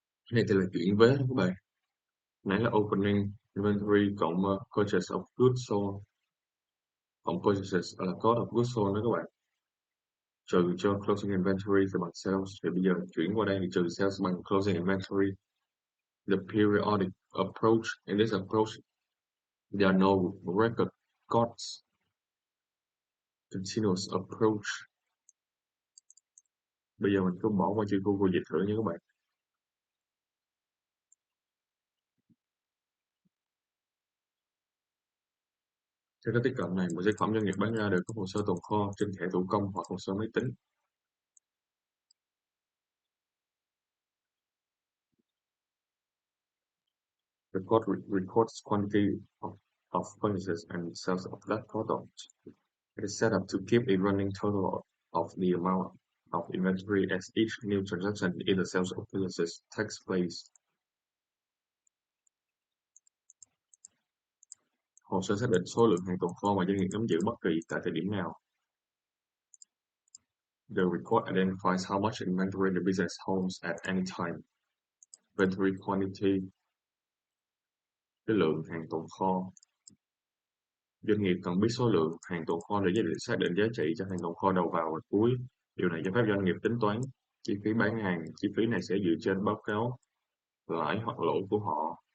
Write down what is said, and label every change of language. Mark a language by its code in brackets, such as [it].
[vi] Cái này thì là chuyển vế đó các bạn. Nãy là opening inventory cộng purchase of goods sold, cộng purchases là cost of goods sold đó các bạn. Trừ cho closing inventory thì bằng sales. Thì bây giờ chuyển qua đây thì trừ sales bằng closing inventory. [en] The periodic approach. In this approach, there are no record cards. Continuous approach. [vi] Bây giờ mình cứ bỏ qua chữ Google dịch thử nha các bạn. Trên cái tiếp cận này, một sản phẩm doanh nghiệp bán ra đều có hồ sơ tồn kho trên thẻ thủ công hoặc hồ sơ máy tính. [en] The code records quantity of purchases and sales of that product. It is set up to keep a running total of the amount of inventory as each new transaction either sales or purchases takes place. [vi] Hồ sơ xác định số lượng hàng tồn kho mà doanh nghiệp nắm giữ bất kỳ tại thời điểm nào. [en] The record identifies how much inventory the business holds at any time. [vi] Inventory quantity, cái lượng hàng tồn kho. Doanh nghiệp cần biết số lượng hàng tồn kho để xác định giá trị cho hàng tồn kho đầu vào và cuối. Điều này cho phép doanh nghiệp tính toán chi phí bán hàng. Chi phí này sẽ dựa trên báo cáo lãi hoặc lỗ của họ.